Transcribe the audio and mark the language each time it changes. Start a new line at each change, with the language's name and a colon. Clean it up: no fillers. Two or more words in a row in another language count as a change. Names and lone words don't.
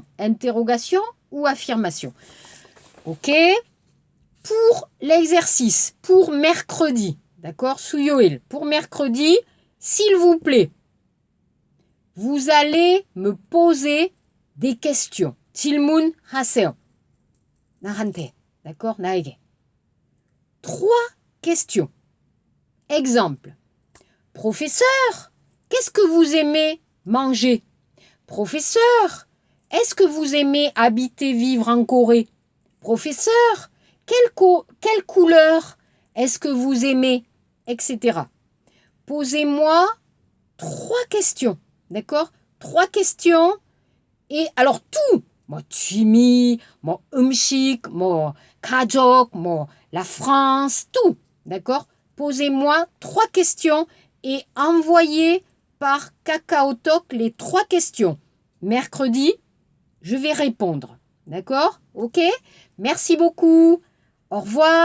French: Interrogation ou affirmation? Ok. Pour l'exercice, pour mercredi, d'accord, Suyoil, pour mercredi, s'il vous plaît, vous allez me poser des questions.
Korean: 질문 하세요. 나한테, d'accord, 나에게.
French: 3 questions. Exemple. Professeur, qu'est-ce que vous aimez manger? Professeur, est-ce que vous aimez habiter, vivre en Corée? Professeur, quelle couleur est-ce que vous aimez? Etc. Posez-moi 3 questions. D'accord? 3 questions. Et alors tout,
Korean: 뭐 취미, 뭐 음식, 뭐 가족, 뭐
French: la France, tout. D'accord? Posez-moi 3 questions et envoyez par KakaoTalk les 3 questions. Mercredi, je vais répondre. D'accord? Ok? Merci beaucoup. Au revoir.